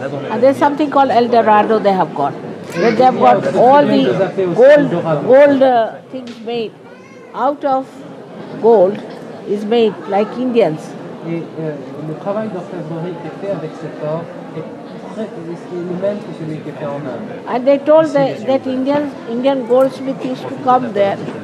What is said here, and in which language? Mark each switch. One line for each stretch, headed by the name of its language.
English: And there's something called El Dorado they have got. Where they have got all the gold things made out of gold is made like Indians.
French: Et le travail d'orfèvrerie qui est fait avec cet or est le même que celui qui est fait en Inde.
English: And they told that Indian goldsmith used to come there.